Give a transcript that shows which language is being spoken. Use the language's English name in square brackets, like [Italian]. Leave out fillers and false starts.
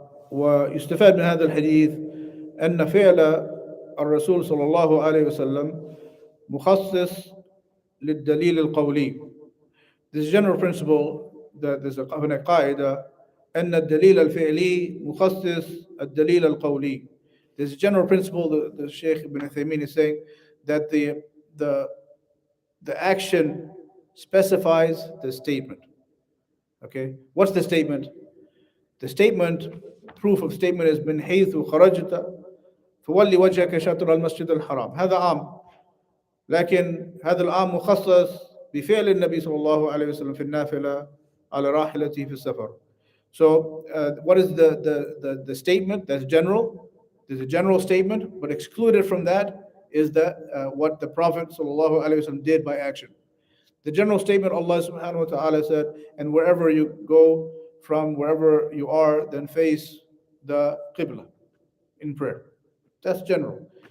[Arabic] ويستفاد من هذا الحديث أن فعل الرسول صلى الله عليه وسلم مخصص للدليل القولي. [English] This general principle that there's a [Arabic] قاعدة أن الدليل الفعلي مخصص الدليل القولي. [English] There's a general principle the Shaykh Ibn Uthaymeen is saying that the action specifies the statement. Okay, what's the statement? The statement, proof of statement is [Arabic] من حيث خرجت فولي وجهك شطر المسجد الحرام. هذا عام، لكن هذا العام مخصص بفعل النبي صلى الله عليه وسلم في النافلة على راحلته في السفر. [English] So what is the statement? That's general. There's a general statement, but excluded from that is what the Prophet sallallahu alaihi wasallam did by action. The general statement, Allah subhanahu wa ta'ala said, and wherever you go from, wherever you are, then face the qibla in prayer. That's general.